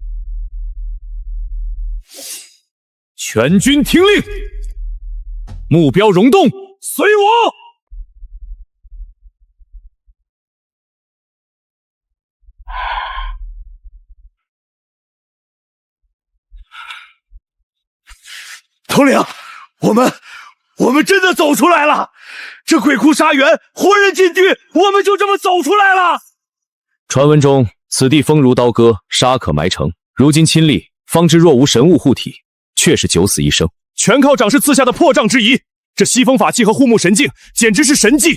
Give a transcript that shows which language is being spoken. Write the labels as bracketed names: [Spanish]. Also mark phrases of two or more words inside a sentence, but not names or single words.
[Chinese] 全军听令，目標溶洞，隨我。统领，我們真的走出來了！這鬼窟沙園，活人進去，我們就這麼走出來了。傳聞中，此地風如刀割，沙可埋城。如今親歷，方知若無神物護體，確是九死一生。全靠長師賜下的破障之儀，這西風法器和護目神鏡，簡直是神蹟。